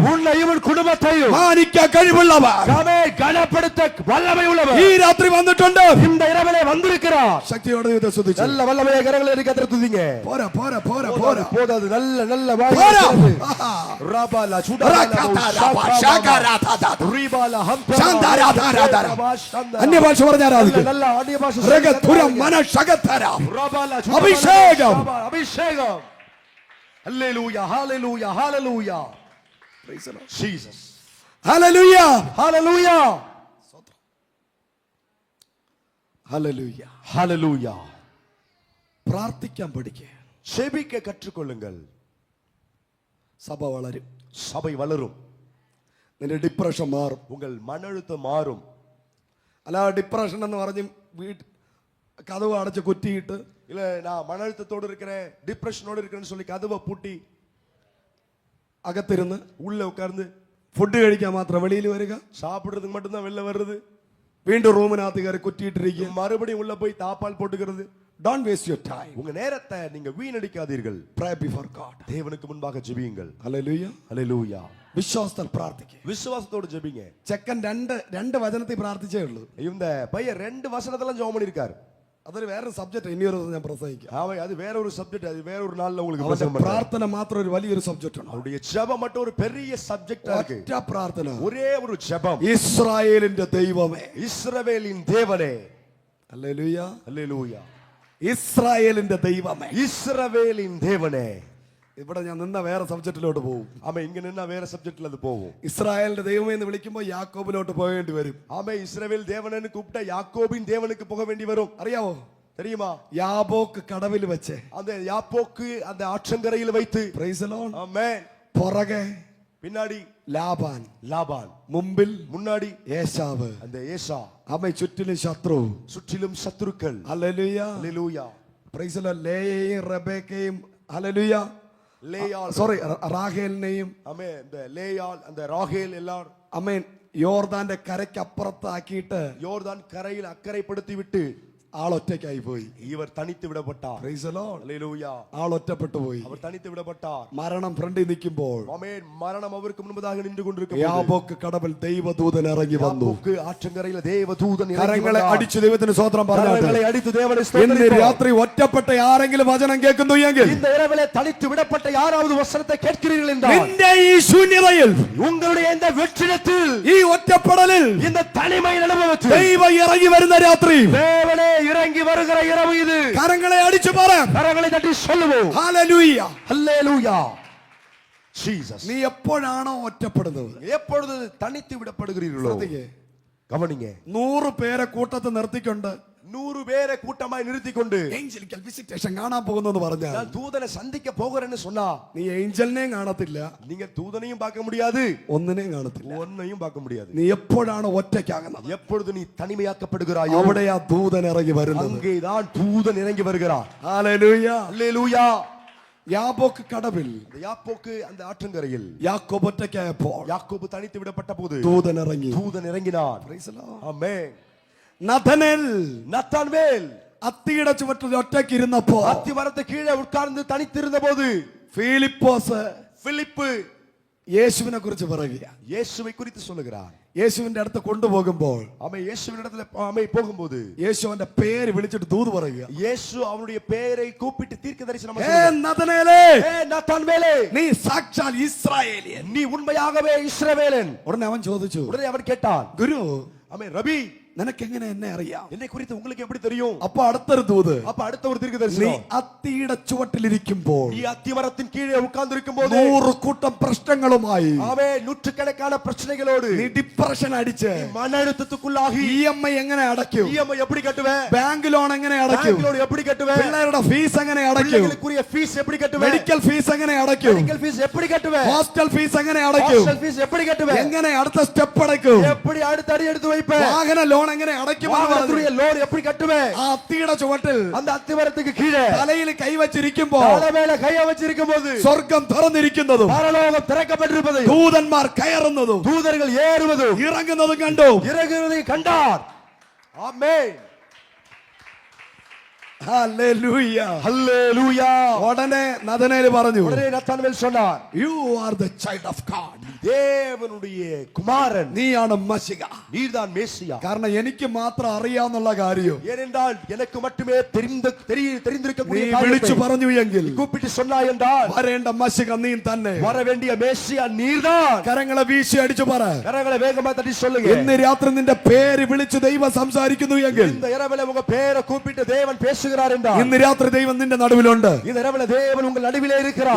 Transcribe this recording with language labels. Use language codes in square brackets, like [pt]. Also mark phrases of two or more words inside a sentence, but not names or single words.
[ta] உன்னையும் உன் குடும்பத்தையும் [ml] മാനിക്കാൻ കഴിവുള്ളവർ [ta] ஆமென் கனப்படுத்த வல்லமை உள்ளவர் [ml] ഈ രാത്രി വന്നിട്ടുണ്ട്. [ta] இந்த இரவிலே வந்திருக்கிறார். [ml] ശക്തിയോടെ ദൈവത്തെ സ്തുതിച്ചു. [ta] நல்ல வல்லமையை கரங்களை எடுத்து கர்த்தரை துதிங்க. [ml] പോരാ പോരാ പോരാ പോരാ [ta] போதாது நல்ல நல்ல [ml] പോരാ. ராபாலா ரீபாலா അന്യഭാഷ പറഞ്ഞ ആരാധിക്കും. [ta] நல்ல ஆடிய பாஷை [ml] അഭിഷേകം. [ta] அபிஷேகம். ஹல்லேலூயா ஹல்லேலூயா ஹல்லேலூயா. ஜீசஸ். [ml] ഹല്ലേലൂയ, [ta] ஹல்லேலூயா [ml] ഹല്ലേലൂയ. [ta] ஹல்லேலூயா. [ml] പ്രാർത്ഥിക്കാൻ പഠിക്കുക. [ta] ஜெபிக்க கற்றுக்கொள்ளுங்கள். [ml] സഭ വളരും. [ta] சபை வளரும். [ml] നിന്റെ ഡിപ്രഷൻ മാറും. [ta] உங்கள் மன அழுத்தம் மாறும். [ml] അല്ല ഡിപ്രഷൻ എന്ന് പറഞ്ഞ് കതവ് അടച്ച് കുറ്റിയിട്ട് [ta] இல்ல நான் மன அழுத்தத்தோடு இருக்கிறேன், டிப்ரெஷனோடு இருக்கிறேன்னு சொல்லி கதவை பூட்டி [ml] അകത്തിരുന്ന് [ta] உள்ள உட்கார்ந்து [ml] ഫുഡ് കഴിക്കാൻ മാത്രം വെളിയിൽ വരിക. [ta] சாப்பிடுறதுக்கு மட்டும்தான் வெளில வர்றது. [ml] വീണ്ടും റൂമിനകത്ത് കയറി കുറ്റിയിട്ടിരിക്കുക. [ta] மறுபடியும் உள்ள போய் தாப்பால் போட்டுக்கிறது. [en] Don't waste your time. [ta] உங்க நேரத்தை நீங்க வீணடிக்காதீர்கள். [en] Pray before God. [ta] தேவனுக்கு முன்பாக ஜெபியுங்கள். Hallelujah. [ml] ഹല്ലേലൂയ. വിശ്വാസത്താൽ പ്രാർത്ഥിക്കുക. [ta] விசுவாசத்தோடு ஜெபிங்க. [ml] ചെക്കൻ രണ്ട് വചനത്തിൽ പ്രാർത്ഥിച്ചേ ഉള്ളൂ. [ta] இந்த பையன் 2 வசனத்துல ஜெபம் பண்ணிருக்காரு. [ml] അതൊരു വേറെ സബ്ജക്ട്. ഇനിയൊരു ഞാൻ പ്രസംഗിക്കാം. [ta] அது வேற ஒரு சப்ஜெக்ட். அது வேற ஒரு நாள்ல உங்களுக்கு [ml] അവന്റെ [ta] பிரசங்கம் பண்றேன். [ml] പ്രാർത്ഥന മാത്രം ഒരു വലിയൊരു സബ്ജക്ട് ആണ്. [ta] அவருடைய ஜெபம் மட்டும் ஒரு பெரிய சப்ஜெக்டா இருக்கு. [ml] ഒറ്റ പ്രാർത്ഥന. [ta] ஒரே ஒரு ஜெபம். [ml] ഇസ്രായേലിന്റെ ദൈവമേ, [ta] இஸ்ரவேலின் தேவனே. [ml] ഹല്ലേലൂയ, ഹല്ലേലൂയ. ഇസ്രായേലിന്റെ ദൈവമേ, [ta] இஸ்ரவேலின் தேவனே. [ml] ഇവിടെ ഞാൻ നിന്ന വേറെ സബ്ജക്റ്റിലോട്ട് പോകും. [ta] ஆமா, இங்க நின்னா வேற சப்ஜெக்ட்ல அது போகும். [ml] ഇസ്രായേലിന്റെ ദൈവമേ എന്ന് വിളിക്കുമ്പോൾ യാക്കോബിലോട്ട് പോകേണ്ടി വരും. [ta] ஆமா, இஸ்ரவேல் தேவனன்னு கூப்பிட்டா யாக்கோபின் தேவனுக்கு போக வேண்டி வரும். [ml] അറിയാവോ? [ta] தெரியுமா? [ml] യാബോക്ക് കടവിൽ വെച്ച് [ta] அந்த யாப்போக்கு அந்த ஆற்றங்கரையில் வைத்து [en] Praise the Lord. [ta] ஆமென். [ml] പുറകെ [ta] பின்னாடி [ml] ലാബാൻ, [ta] லாபான், [ml] മുമ്പിൽ [ta] முன்னாடி [ml] ഏശാവ്, [ta] அந்த ஏசா, [ml] അവൻ ചുറ്റിലും ശത്രു. [ta] சுற்றிலும் சத்துருக்கள். [ml] ഹല്ലേലൂയ, [ta] ஹல்லேலூயா. [en] Praise the Lord. [ml] ലേയയും റബേക്കയും, ഹല്ലേലൂയ, [ta] லேயாள், [ml] സോറി റാഹേലിനെയും [ta] ஆமென், இந்த லேயாள், அந்த ராகேல் எல்லாரும் [ml] അമ്മേൻ യോർദാന്റെ കരയ്ക്കപ്പുറത്താക്കിയിട്ട് [ta] யோர்தான் கரையில் அக்கறைப்படுத்தி விட்டு [ml] ആളൊറ്റയ്ക്കായി പോയി. [ta] இவர் தனித்து விடப்பட்டார். [en] Praise the Lord. [ta] ஹல்லேலூயா. [ml] ആളൊറ്റപ്പെട്ടു പോയി. [ta] அவர் தனித்து விடப்பட்டார். [ml] മരണം ഫ്രണ്ടിൽ നിൽക്കുമ്പോൾ [ta] ஆமென். மரணம் அவருக்கு முன்பதாக நின்று கொண்டிருக்கும். [ml] യാബോക്ക് കടവിൽ ദൈവദൂതൻ ഇറങ്ങി വന്നു. [ta] யாப்போக்கு ஆற்றங்கரையில் தேவதூதன் இறங்கி [ml] കരങ്ങളെ [ta] வந்தார். [ml] അടിച്ചു ദൈവത്തിന് സ്വത്രം പറഞ്ഞാട്ടെ. [ta] கரங்களை அடித்து தேவனை [ml] ഇന്ന് [ta] ஸ்தோத்திரிப்போம். [ml] രാത്രി ഒറ്റപ്പെട്ട ആരെങ്കിലും വചനം കേൾക്കുന്നു എങ്കിൽ [ta] இந்த இரவிலே தனித்து விடப்பட்ட யாராவது வசனத்தை கேட்கிறீர்கள் என்றால் [ml] നിന്റെ ഈ ശൂന്യതയിൽ, [ta] உங்களுடைய இந்த வெற்றிடத்தில், [ml] ഈ ഒറ്റപ്പെടലിൽ [ta] இந்த தனிமையின் அனுபவத்தில் [ml] ദൈവം ഇറങ്ങി വരുന്ന രാത്രി [ta] தேவனே இறங்கி வருகிற இரவு இது. [ml] കരങ്ങളെ അടിച്ചു പറയാം. [ta] கரங்களை தட்டி சொல்லுவோம். [ml] ഹല്ലേലൂയ. [ta] ஹல்லேலூயா. ஜீசஸ். [ml] നീ എപ്പോഴാണോ ഒറ്റപ്പെടുന്നത്, [ta] எப்பொழுது தனித்து விடப்படுகிறீர்களோ, [ml] ശ്രദ്ധിക്കേ, [ta] கவனிங்க. [ml] 100 പേരെ കൂട്ടത്തിൽ നിർത്തിക്കൊണ്ട് [ta] 100 பேரை கூட்டமாய் நிறுத்தி கொண்டு [en] angelical visitation [ml] കാണാൻ പോകുന്നു എന്ന് പറഞ്ഞാൽ [ta] நான் தூதனை சந்திக்க போகிறேன்னு சொன்னா [ml] നീ ഏഞ്ചലിനെയും കാണത്തില്ല, [ta] நீங்க தூதனையும் பார்க்க முடியாது, [ml] ഒന്നിനെയും കാണത്തില്ല. [ta] ஒன்னையும் பார்க்க முடியாது. [ml] നീ എപ്പോഴാണോ ഒറ്റയ്ക്കാകുന്നത്, [ta] எப்பொழுது நீ தனிமையாக்கப்படுகிறாயோ [ml] അവിടെ ആ ദൂതൻ ഇറങ്ങി വരുന്നത്. [ta] அங்கேதான் தூதன் இறங்கி வருகிறார். [ml] ഹല്ലേലൂയ. [ta] ஹல்லேலூயா. [ml] യാബോക്ക് കടവിൽ [ta] அந்த யாப்போக்கு அந்த ஆற்றங்கரையில் [ml] യാക്കോബ് ഒറ്റയ്ക്കായപ്പോൾ [ta] யாக்கோபு தனித்து விடப்பட்ட போது [ml] ദൂതൻ ഇറങ്ങി. [ta] தூதன் இறங்கினார். [en] Praise the Lord. [ta] ஆமென். [ml] നഥനേൽ [ta] நத்தான்வேல் [ml] അത്തിയുടെ ചുവട്ടിൽ ഒറ്റയ്ക്ക് ഇരുന്നപ്പോ [ta] அத்திமரத்து கீழே உட்கார்ந்து தனித்திருந்த போது [ml] ഫിലിപ്പോസ് [ta] பிலிப்பு [ml] യേശുവിനെ കുറിച്ച് പറയുക. [ta] இயேசுவை குறித்து சொல்லுகிறார். [ml] യേശുവിന്റെ അടുത്ത് കൊണ്ടുപോകുമ്പോൾ [ta] அவன் இயேசுவின் இடத்துல அவன் போகும்போது [ml] യേശു അവന്റെ പേര് വിളിച്ചിട്ട് ദൂത് പറയുക. [ta] இயேசு அவனுடைய பெயரை கூப்பிட்டு தீர்க்க தரிசனம் [ml] ഹേ [ta] செய்கிறார். [ml] നഥനേലേ, [ta] ஏ நத்தான்வேலே, [ml] നീ സാക്ഷാൽ ഇസ്രായേലിയൻ. [ta] நீ உண்மையாகவே இஸ்ரவேலன். [ml] ഉടനെ അവൻ ചോദിച്ചു, [ta] உடனே அவன் கேட்டான், [ml] ഗുരു, [ta] ஆமென், ரபி, [ml] നിനക്ക് എങ്ങനെ എന്നെ അറിയാം? [ta] என்னை குறித்து உங்களுக்கு எப்படி தெரியும்? [ml] അപ്പൊ അടുത്തൊരു ദൂത്, [ta] அப்ப அடுத்த ஒரு [ml] നീ [ta] தீர்க்கதரிசனம், [ml] അത്തിയുടെ ചുവട്ടിലിരിക്കുമ്പോൾ [ta] நீ அத்திமரத்தின் கீழே உட்கார்ந்திருக்கும் போது [ml] 100 കൂട്ടം പ്രശ്നങ്ങളുമായി [ta] அவன் நூற்றுக்கணக்கான பிரச்சனைகளோடு [ml] നീ ഡിപ്രഷൻ അടിച്ച് [ta] நீ மன அழுத்தத்துக்குள்ளாகி [ml] EMI എങ്ങനെ അടയ്ക്കും? [ta] EMI எப்படி கட்டுவே? [en] bank loan [ml] എങ്ങനെ അടയ്ക്കും? [en] bank loan [ta] எப்படி கட்டுவே? [ml] പിള്ളേരുടെ ഫീസ് എങ്ങനെ അടയ്ക്കും? [ta] பிள்ளைகளுக்குரிய ஃபீஸ் எப்படி கட்டுவே? [en] medical fees [ml] എങ്ങനെ അടയ്ക്കും? [en] medical fees [ta] எப்படி கட்டுவே? [en] hostel fees [ml] എങ്ങനെ അടയ്ക്കും? [en] hostel fees [ta] எப்படி கட்டுவே? [ml] എങ്ങനെ അടുത്ത സ്റ്റെപ്പ് അടയ്ക്കും? [ta] எப்படி அடுத்த அடி எடுத்து வைப்பே? [ml] വാഹന ലോൺ എങ്ങനെ അടയ്ക്കും? [ta] வாகனத்துடைய லோன் எப்படி கட்டுவே? [ml] ആ അത്തിയുടെ ചുവട്ടിൽ [ta] அந்த அத்திமரத்துக்கு கீழே [ml] തലയിൽ കൈവച്ചിരിക്കുമ്പോ [ta] தலை மேல கைய வச்சிருக்கும் போது [ml] സ്വർഗം തുറന്നിരിക്കുന്നതും [ta] பரலோகம் திறக்கப்பட்டிருப்பதை [ml] ദൂതന്മാർ കയറുന്നതും [ta] தூதர்கள் ஏறுவதும் [ml] ഇറങ്ങുന്നതും കണ്ടു. [ta] இறங்குவதை கண்டார். ஆமென். [ml] ഹല്ലേലൂയ. [ta] ஹல்லேலூயா. [ml] ഉടനെ നഥനേല് പറഞ്ഞു, [ta] உடனே நத்தான்வேல் சொன்னார், [en] You are the child of God. [ta] தேவனுடைய குமாரன், [ml] നീയാണ് മശിക. [ta] நீர்தான் மேசியா. [ml] കാരണം എനിക്ക് മാത്രം അറിയാവുന്ന കാര്യം [ta] ஏனென்றால் எனக்கு மட்டுமே [ml] നീ [ta] தெரிந்திருக்கக்கூடிய [ml] വിളിച്ചു [ta] காரியத்தை [ml] പറഞ്ഞു എങ്കിൽ [ta] கூப்பிட்டு சொன்னாய் என்றால் [ml] വരേണ്ട മശിക നീ തന്നെ. [ta] வர வேண்டிய மேசியா நீர்தான். [ml] കരങ്ങളെ വീശി അടിച്ചു പറ, [ta] கரங்களை வேகமா தட்டி சொல்லுங்க. [ml] ഇന്ന് രാത്രി നിന്റെ പേര് വിളിച്ച് ദൈവം സംസാരിക്കുന്നു എങ്കിൽ, [ta] இந்த இரவுல உங்க பேரை கூப்பிட்டு தேவன் பேசுகிறார் என்றால், [ml] ഇന്ന് രാത്രി ദൈവം നിന്റെ നടുവിലുണ്ട്. [ta] இந்த இரவுல தேவன் உங்கள் நடுவிலே இருக்கிறார்.